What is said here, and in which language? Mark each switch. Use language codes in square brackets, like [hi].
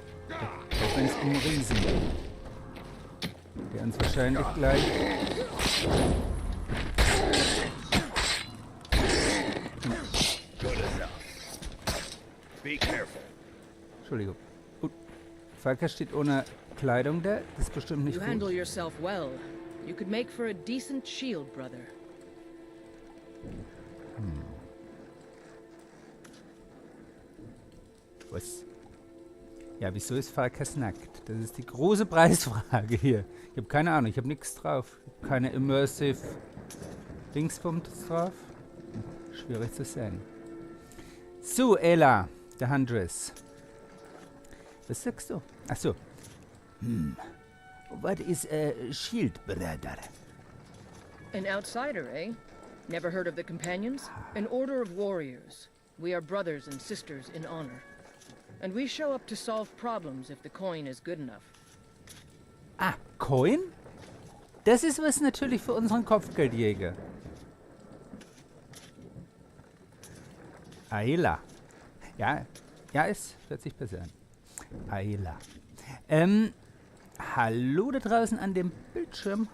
[de] Auch wenn es um Riesen geht. Der uns wahrscheinlich gleich... Entschuldigung. Gut. Falker steht ohne Kleidung da. Das ist bestimmt nicht gut. [en] You handle yourself well. You could make for a decent shield, brother. [de] Was? Ja, wieso ist Falkers nackt? Das ist die große Preisfrage hier. Ich habe keine Ahnung, ich habe nichts drauf. Keine Immersive Dingsbums drauf. Schwierig zu sehen. So, Ella, der Huntress. Was sagst du? Achso. [en] What is a shield, brother? An outsider, eh? Never heard of the Companions? An order of warriors. We are brothers and sisters in honor. And we show up to solve problems if the coin is good enough. Ah, Coin? [de] Das ist was natürlich für unseren Kopfgeldjäger. Ayla. Ja, es hört sich besser an. Ayla. Hallo da draußen an dem Bildschirm.